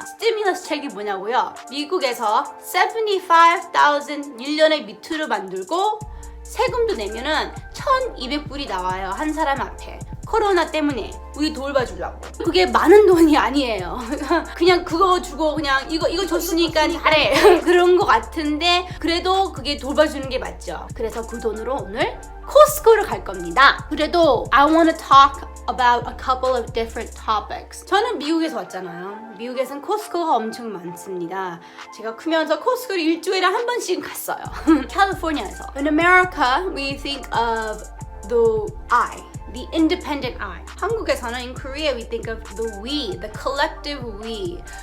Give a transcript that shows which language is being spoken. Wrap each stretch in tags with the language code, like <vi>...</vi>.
<ko>스티뮬러스 책이 뭐냐고요? 미국에서 75,000 1년에 미투를 만들고 세금도 내면은 1,200불이 나와요. 한 사람 앞에. 코로나 때문에 우리 돌봐주려고. 그게 많은 돈이 아니에요. 그냥 그거 주고 그냥 이거 줬으니까 잘해. 그런 거 같은데 그래도 그게 돌봐주는 게 맞죠. 그래서 그 돈으로 오늘 코스코를 갈 겁니다. 그래도</ko> <en>I want to talk about a couple of different topics.</en> <ko>저는 미국에서 왔잖아요. 미국에서는 코스코가 엄청 많습니다. 제가 크면서 코스코를 일주일에 한 번씩 갔어요. 캘리포니아에서.</ko> <en>In America, we think of the I. The independent I.</en> <ko>한국에서는</ko> <en>in Korea we think of the we, the collective we.</en>